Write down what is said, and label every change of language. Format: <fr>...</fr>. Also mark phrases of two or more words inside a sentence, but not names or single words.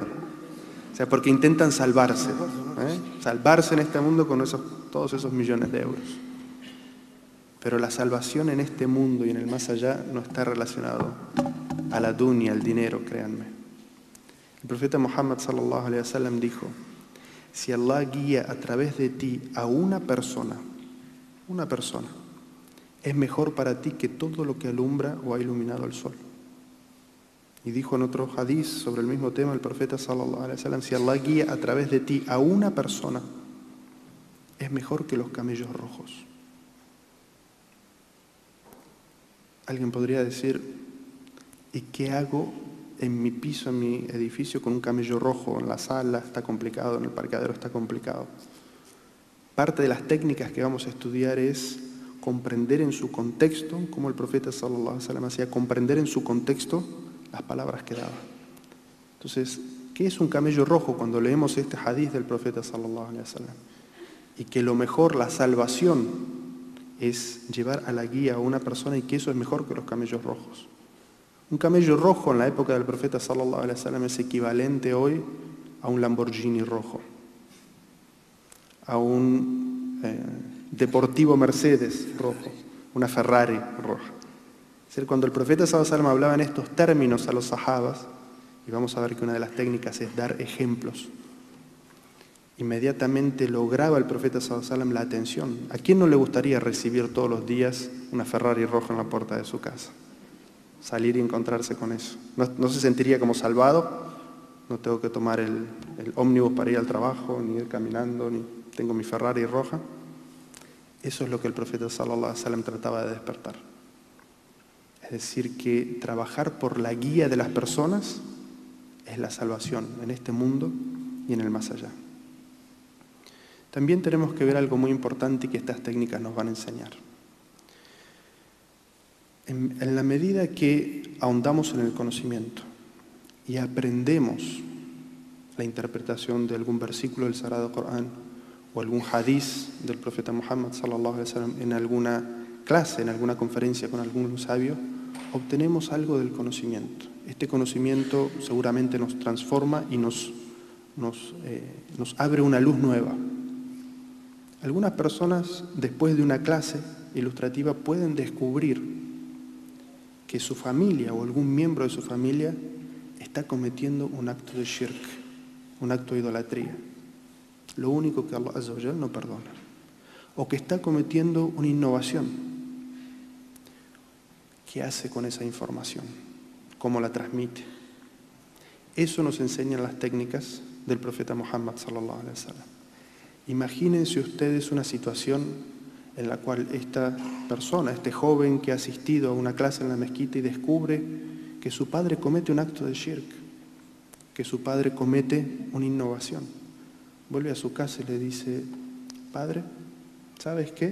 <es>O sea, porque intentan salvarse, salvarse en este mundo con todos esos millones de euros. Pero la salvación en este mundo y en el más allá no está relacionado a la dunya, al dinero, créanme. El profeta Muhammad</es> <ar>صلى الله عليه وسلم</ar> <es>dijo: si Allah guía a través de ti a una persona, es mejor para ti que todo lo que alumbra o ha iluminado el sol. Y dijo en otro hadiz sobre el mismo tema el profeta</es> <ar>صلى الله عليه وسلم:</ar> <es>si Allah guía a través de ti a una persona, es mejor que los camellos rojos. Alguien podría decir: ¿y qué hago en mi piso, en mi edificio, con un camello rojo? En la sala está complicado, en el parqueadero está complicado. Parte de las técnicas que vamos a estudiar es comprender en su contexto, como el profeta</es> <ar>صلى الله عليه وسلم</ar> <es>hacía, comprender en su contexto las palabras que daba. Entonces, ¿qué es un camello rojo cuando leemos este hadith del profeta</es> <ar>صلى الله عليه وسلم?</ar> <es>Y que lo mejor, la salvación, es llevar a la guía a una persona, y que eso es mejor que los camellos rojos. Un camello rojo en la época del profeta</es> <ar>صلى الله عليه وسلم</ar> <es>es equivalente hoy a un Lamborghini rojo, a un deportivo Mercedes rojo, una Ferrari roja. Es decir, cuando el profeta</es> <ar>صلى الله عليه وسلم</ar> <es>hablaba en estos términos a los sahabas, y vamos a ver que una de las técnicas es dar ejemplos, inmediatamente lograba el profeta</es> <ar>صلى الله عليه وسلم</ar> <es>la atención. ¿A quién no le gustaría recibir todos los días una Ferrari roja en la puerta de su casa? Salir y encontrarse con eso. No se sentiría como salvado. No tengo que tomar el ómnibus para ir al trabajo, ni ir caminando, ni tengo mi Ferrari roja. Eso es lo que el profeta</es> <ar>صلى الله عليه وسلم</ar> <es>trataba de despertar. Es decir, que trabajar por la guía de las personas es la salvación en este mundo y en el más allá. También tenemos que ver algo muy importante y que estas técnicas nos van a enseñar. En la medida que ahondamos en el conocimiento y aprendemos la interpretación de algún versículo del Sagrado Corán o algún hadiz del profeta Muhammad</es> <ar>صلى الله عليه وسلم</ar> <es>en alguna clase, en alguna conferencia con algún sabio, obtenemos algo del conocimiento. Este conocimiento seguramente nos transforma y nos abre una luz nueva. Algunas personas, después de una clase ilustrativa, pueden descubrir que su familia o algún miembro de su familia está cometiendo un acto de shirk, un acto de idolatría. Lo único que</es> <ar>الله عز وجل</ar> <es>no perdona. O que está cometiendo una innovación. ¿Qué hace con esa información? ¿Cómo la transmite? Eso nos enseñan las técnicas del profeta Muhammad</es> <ar>صلى الله عليه وسلم.</ar> <es>Imagínense ustedes una situación en la cual esta persona, este joven que ha asistido a una clase en la mezquita y descubre que su padre comete un acto de shirk, que su padre comete una innovación. Vuelve a su casa y le dice: padre, ¿sabes qué?</es>